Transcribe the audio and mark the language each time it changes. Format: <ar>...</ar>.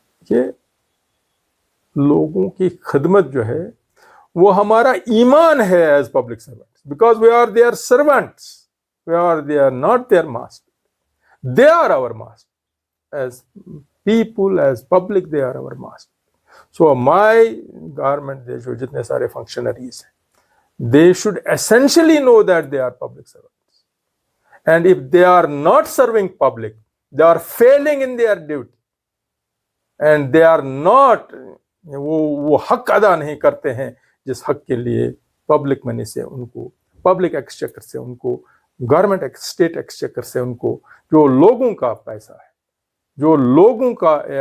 <ur>یہ لوگوں کی خدمت جو ہے وہ ہمارا ایمان ہے</ur> <en>As public servants, because we are their servants, they are not their master, they are our master. As people, as public, they are our master. So my government, they should</en> <ur>jitne sare functionaries hain,</ur> <en>they should essentially know that they are public servants, and if they are not serving public, they are failing in their duty, and they are not</en> <ur>وہ حق ادا نہیں کرتے ہیں جس حق کے لیے پبلک منی سے ان کو، پبلک ایکسچیکر سے ان کو، گورنمنٹ اسٹیٹ ایکسچیکر سے ان کو، جو لوگوں کا</ur> <en>پیسہ ہے، جو لوگوں کا،</en>